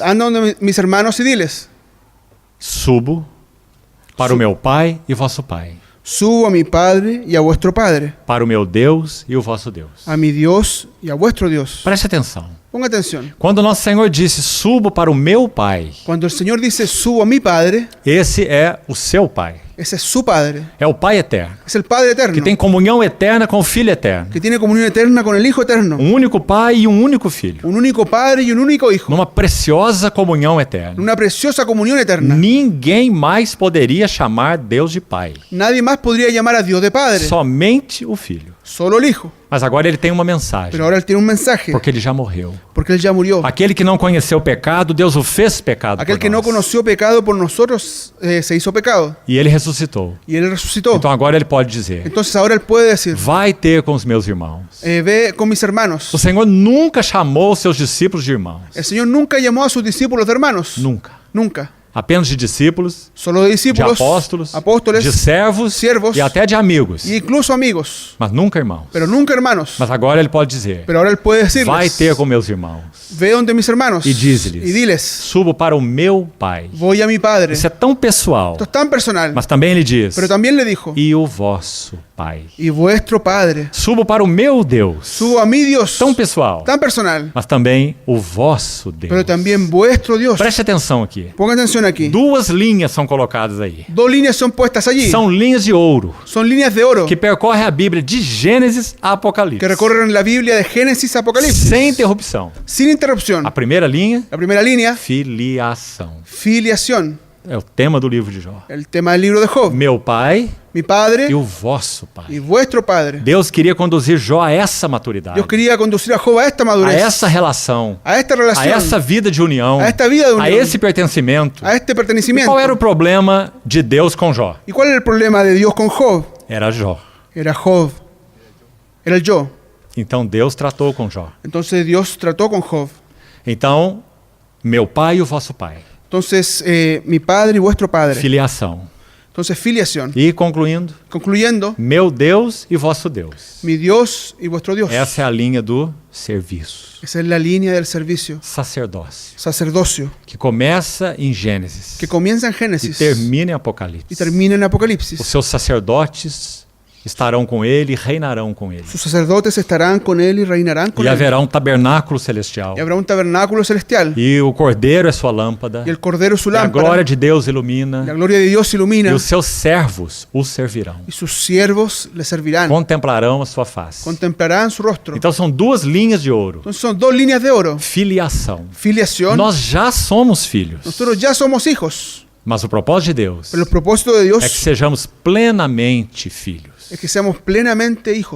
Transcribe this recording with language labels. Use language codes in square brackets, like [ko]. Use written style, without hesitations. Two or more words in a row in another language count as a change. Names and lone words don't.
[es] Anda donde mis hermanos y diles. [pt] Subo para o meu Pai e vosso Pai, [es] Subo a mi Padre y a vuestro Padre, [pt] para o meu Deus e o vosso Deus. [es] a mi Dios y a vuestro Dios. [pt] Preste atenção. [es] Ponga atención. [pt] Quando nosso Senhor disse subo para o meu Pai, [es] Cuando el Señor dice subo a mi Padre, [pt] esse é o seu Pai. [es] ese es su Padre. [pt] É o Pai eterno, [es] Es el Padre eterno, [pt] que tem comunhão eterna com o Filho eterno. [es] que tiene comunión eterna con el Hijo eterno. [pt] Um único Pai e um único Filho. [es] Un único Padre y un único Hijo. [pt] Numa preciosa comunhão eterna. [es] Una preciosa comunión eterna. [pt] Ninguém mais poderia chamar Deus de Pai. [es] Nadie más podría llamar a Dios de Padre, [pt] Somente o Filho. [es] solo el Hijo. [pt] Mas agora ele tem uma mensagem, [es] Pero ahora Él tiene un mensaje, [pt] porque ele já morreu. [es] porque Él ya murió. [pt] Aquele que não conheceu o pecado, Deus o fez pecado [es] Aquel [pt] por [es] que no [pt] nós. [es] conoció pecado por nosotros se hizo pecado. [pt] E ele ressuscitou. [es] Y Él resucitó. [pt] Então agora ele pode dizer: [es] Entonces ahora Él puede decir, [pt] vai ter com os meus irmãos. [es] ve con mis hermanos. [pt] O Senhor nunca chamou os seus discípulos de irmãos. [es] El Señor nunca llamó a sus discípulos de hermanos. [pt] Nunca. [es] Nunca. [pt] Apenas de discípulos, [es] Solo de de discípulos, [pt] apóstolos, [es] apóstoles [pt] de servos [es] siervos, [pt] e até de amigos. [es] e incluso amigos. [pt] Mas nunca irmãos. [es] Pero nunca hermanos. [pt] Mas agora ele pode dizer: [es] Pero ahora Él puede decirles, [pt] vai ter com meus irmãos. [es] ve donde mis hermanos [pt] E diz-lhes: [es] y diles, [pt] subo para o meu Pai. [es] voy a mi Padre. [pt] Isso é tão pessoal. [es] Esto es tan personal. [pt] Mas também ele diz: [es] Pero también le dijo, [pt] e o vosso Pai. [es] y vuestro Padre. [pt] Subo para o meu Deus. [es] Subo a mi Dios. [pt] Tão pessoal. [es] Tan personal. [pt] Mas também o vosso Deus. [es] Pero también vuestro Dios. [pt] Preste atenção aqui. [es] Ponga atención aquí. [pt] Duas linhas são colocadas aí. [es] Dos líneas son puestas allí. [pt] São linhas de ouro [es] Son líneas de oro [pt] que percorrem a Bíblia de Gênesis a Apocalipse. [es] que recorren la Biblia de Génesis a Apocalipsis. [pt] Sem interrupção. [es] Sin interrupción. [pt] A primeira linha, [es] La primera línea, [pt] filiação. [es] filiación. [pt] É o tema do livro de Jó. [es] El tema del libro de Job. [pt] Meu Pai [es] Mi Padre [pt] e o vosso Pai. [es] y vuestro Padre. [pt] Deus queria conduzir Jó a essa maturidade, [es] Dios quería conducir a Job a esta a madurez, [pt] essa relação, [es] a esta a relación, [pt] essa vida de união, [es] a esta vida de a unión, [pt] esse pertencimento. [es] a este [pt] E [es] pertenecimiento. [pt] qual era o problema de Deus com Jó? [es] ¿Y cuál era el problema de Dios con Job? [pt] Era Jó. [es] Era Job. Era el yo. [pt] Então Deus tratou com Jó. [es] Entonces Dios trató con Job. [pt] Então, meu Pai e o vosso Pai. [es] Entonces, mi Padre y vuestro Padre. [pt] Filiação. [es] Entonces, filiación. [pt] E concluindo, [es] Concluyendo, [pt] meu Deus e vosso Deus. [es] mi Dios y vuestro Dios. [pt] Essa é a linha do serviço. [es] Esa es la línea del servicio. [pt] Sacerdócio. [es] Sacerdocio. [pt] Que começa em Gênesis [es] Que comienza en [pt] e [es] Génesis [pt] termina em [es] y [pt] Apocalipse. [es] termina en [pt] Os [es] Apocalipsis. [pt] seus sacerdotes estarão com ele e reinarão com ele. [es] Sus sacerdotes estarán con él y reinarán con [pt] E [es] él. [pt] haverá um tabernáculo celestial. [es] Y habrá un tabernáculo celestial. [pt] E o cordeiro é sua lâmpada. [es] Y el cordero es su [pt] E a [es] lámpara. [pt] glória de Deus ilumina. [es] La gloria de Dios ilumina. [pt] E os seus servos o servirão. [es] Y sus siervos le servirán. [pt] Contemplarão a sua face. [es] Contemplarán su rostro. [pt] Então são duas linhas de ouro. [es] Entonces son dos líneas de oro. [pt] Filiação. [es] Filiación. [pt] Nós já somos filhos. [es] Nosotros ya somos hijos. [pt] Mas o propósito de Deus [es] Pero el propósito de Dios [pt] é que sejamos plenamente filhos. [es] es que seamos plenamente hijos.